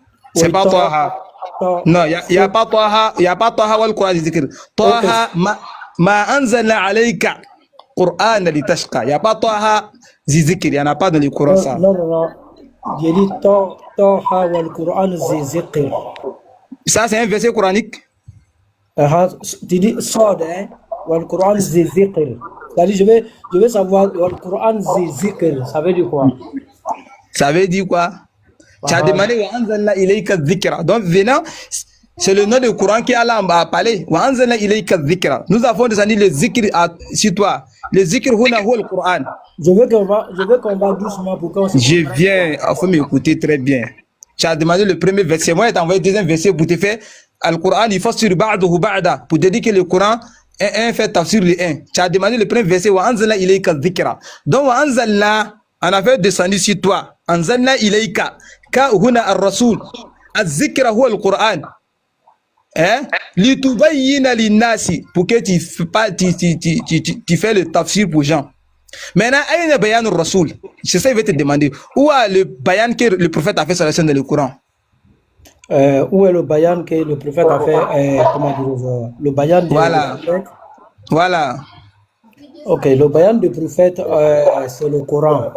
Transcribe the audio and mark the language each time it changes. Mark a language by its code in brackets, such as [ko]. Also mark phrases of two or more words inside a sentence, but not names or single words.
[fr] C'est Oui, pas Taha. Non, il y a pas Taha, il y a pas Taha [ar] والقرآن ذكر. [fr] Ok. [ar] طه ما أنزلنا عليك القرآن لتشقى. [fr] Il y a pas Taha zikr, il y en a pas dans le Coran Non, ça. non, non, non. J'ai dit Taha [ar] والقرآن ذي الذكر. [fr] Ça c'est un verset coranique. Tu dis Sad, hein? [ar] والقرآن ذي الذكر. [fr] C'est-à-dire, je vais savoir [ar] والقرآن ذي الذكر. [fr] Ça veut dire quoi? Ça veut dire quoi? Tu as demandé [ar] وأنزلنا إليك ذكرا. [fr] Donc venant, c'est le nom du Coran qui Allah a parlé. [ar] وأنزلنا إليك ذكرا. [fr] Nous avons descendu le zikr sur toi. Le zikr [ar] هنا هو [fr] le Coran. Je veux qu'on va doucement pour qu'on se Je comprenne. viens, il faut m'écouter très bien. Tu as demandé le premier verset. Moi, je t'ai envoyé le deuxième verset pour te faire Al-Quran, il faut sur [ar] بعضه بعضا. [fr] Pour te dire que le Coran est un fait tafsir le 1. Tu as demandé le premier verset. [ar] وأنزلنا إليك ذكرا. Donc, وأنزلنا, [fr] on a fait descendu sur toi. [ar] أنزلنا إليك. كاف هنا الرسول. الذكر هو القرآن. Hein? لتبين للناس. [fr] Pour que tu fais le tafsir pour gens. Maintenant, [ar] أين بيان الرسول. [fr] C'est ça, il va te demander. Où est le bayan que le prophète a fait sur la scène dans le Coran? Où est le bayan que le prophète a fait, comment dire, le bayan du Voilà. prophète? Voilà. Ok, le bayan du prophète, c'est le Coran.